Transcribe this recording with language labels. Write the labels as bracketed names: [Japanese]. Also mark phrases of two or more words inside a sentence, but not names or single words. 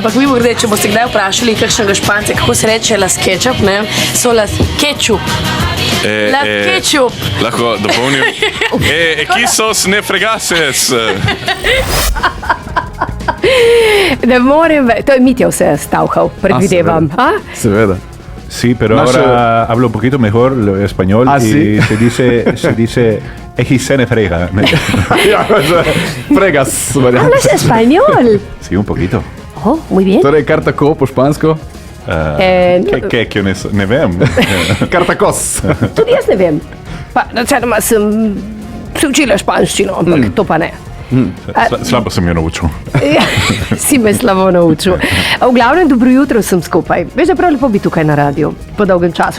[Slovenian] Ampak mimo grede, če boste kdaj vprašali kakšnega Španca, kako se reče Las Ketchup, ne? So Las Ketchup. Las Ketchup. Lahko dopolnim. Equisos ne fregases. Ne morem, to je Mitja vse stavkal, predvidevam. Seveda. [Spanish] Sí, pero [Slovenian] Naše- [Spanish] ahora hablo un poquito mejor el español y sí? se dice XN frega. Fregas. Hablas español. Sí, un poquito. Oh, muy bien. [Slovenian] Torej, kar tako po špansko. Kaj ne vem. Kar tako. Tudi jaz ne vem. Pa, načeloma sem se učila španščino, ampak to pa ne. Slabo sem jo naučil. Ja, si me slabo naučil. V glavnem, dobro jutro sem skupaj. Veš, da je prav lepo biti tukaj na radiju po dolgem času.